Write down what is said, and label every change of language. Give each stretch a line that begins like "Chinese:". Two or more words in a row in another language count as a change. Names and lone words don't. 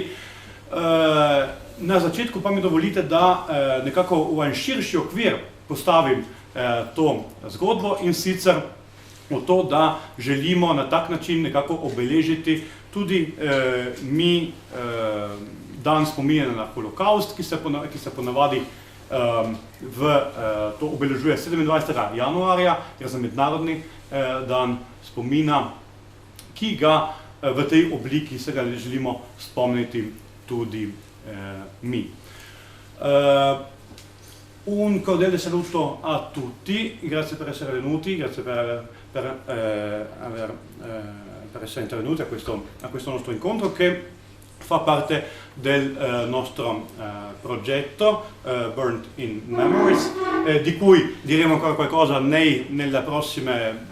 Slovenian: Na začetku pa mi dovolite, da nekako v en širši okvir postavim to zgodbo, in sicer v to, da želimo na tak način nekako obeležiti tudi mi dan spominjanja na holokaust, ki se ponavadi to obeležuje 27. januarja, gre za mednarodni dan spomina, ki ga v tej obliki se ga želimo spomniti tudi mi.
Italian: Un cordiale saluto a tutti, grazie per essere venuti, grazie per essere intervenuti a questo nostro incontro, che fa parte del nostro progetto Burnt in Memories, di cui diremo ancora qualcosa nella prossima